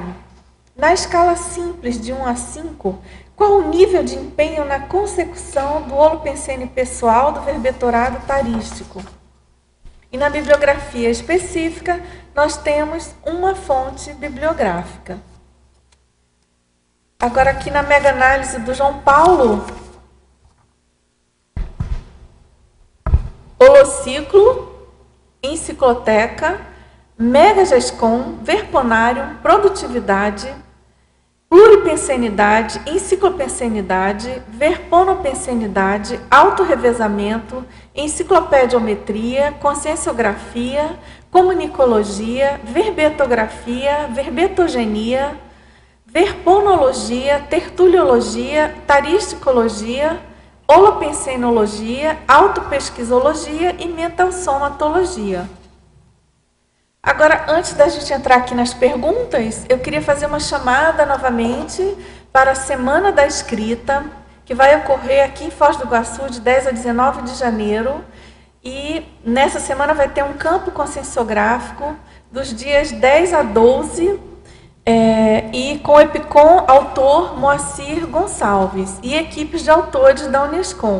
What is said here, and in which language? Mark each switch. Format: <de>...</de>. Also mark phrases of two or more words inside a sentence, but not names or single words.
<pt>Na escala simples de 1 a 5, qual o nível de empenho na consecução do holopensene pessoal do verbetorado tarístico? E na bibliografia específica, nós temos uma fonte bibliográfica. Agora aqui na mega-análise do João Paulo, holociclo, encicloteca, megagescom, verponário, produtividade, pluripensenidade, enciclopensenidade, verponopensenidade, autorrevezamento, enciclopediometria, conscienciografia, comunicologia, verbetografia, verbetogenia, verponologia, tertuliologia, taristicologia, holopensenologia, autopesquisologia e mentalsomatologia. Agora, antes da gente entrar aqui nas perguntas, eu queria fazer uma chamada novamente para a Semana da Escrita, que vai ocorrer aqui em Foz do Iguaçu, de 10 a 19 de janeiro. E nessa semana vai ter um campo conscienciográfico dos dias 10 a 12, e com o EPICOM autor Moacir Gonçalves e equipes de autores da Unescom.</pt>